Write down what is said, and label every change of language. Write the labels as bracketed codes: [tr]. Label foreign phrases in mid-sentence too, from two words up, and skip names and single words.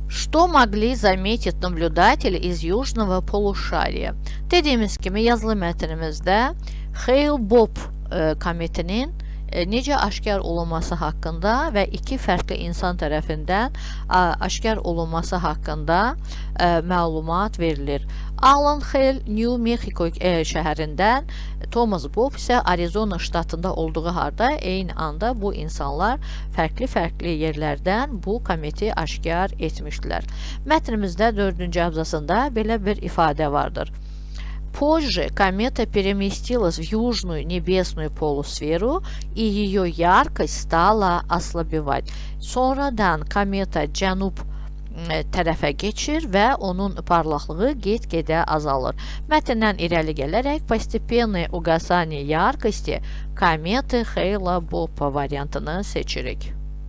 [ru] Что могли заметить наблюдатели из южного полушария? [az] Dediyimiz kimi yazılı mətnimizdə Hale-Bopp kometinin necə aşkar olunması haqqında və iki fərqli insan tərəfindən aşkar olunması haqqında məlumat verilir. Alan Hale New Mexico şəhərindən, Thomas Bopp isə Arizona ştatında olduğu halda eyni anda bu insanlar fərqli yerlərdən bu kometi aşkar etmişdilər. Mətnimizdə 4-cü abzasında belə bir ifadə vardır. [ru] Позже комета переместилась в южную небесную полусферу, и ее яркость стала ослабевать. [az] Sonradan kometa cənub tərəfə keçir və onun parlaqlığı get-gedə azalır. Mətndən irəli gələrək [ru] постепенное угасание яркости кометы Hale-Bopp [az] variantını seçirik.